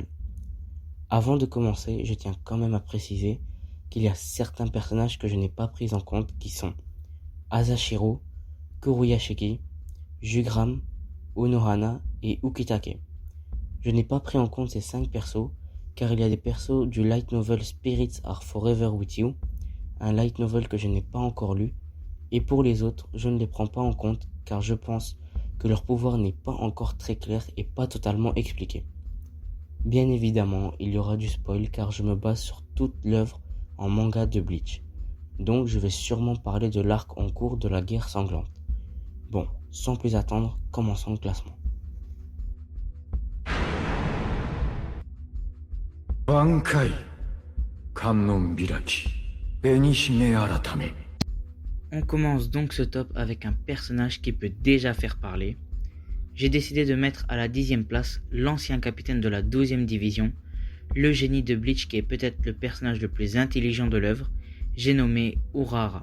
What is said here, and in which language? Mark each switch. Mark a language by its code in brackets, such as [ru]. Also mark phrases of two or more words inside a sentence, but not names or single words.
[fr] Avant de commencer, je tiens quand même à préciser qu'il y a certains personnages que je n'ai pas pris en compte qui sont Asashiro, Kuruyashiki, Jugram, Unohana et Ukitake. Je n'ai pas pris en compte ces 5 persos, car il y a des persos du [en] light novel [fr] Spirits Are Forever With You, un [en] light novel [fr] que je n'ai pas encore lu, et pour les autres, je ne les prends pas en compte, car je pense que leur pouvoir n'est pas encore très clair et pas totalement expliqué. Bien évidemment, il y aura du spoil, car je me base sur toute l'œuvre en manga de Bleach, donc je vais sûrement parler de l'arc en cours de la guerre sanglante. Bon, sans plus attendre, commençons le classement. [ja] 挽回観音開き紅姫改め [fr] On commence donc ce top avec un personnage qui peut déjà faire parler. J'ai décidé de mettre à la 10e place l'ancien capitaine de la 12e division, le génie de Bleach qui est peut-être le personnage le plus intelligent de l'œuvre, j'ai nommé Urahara.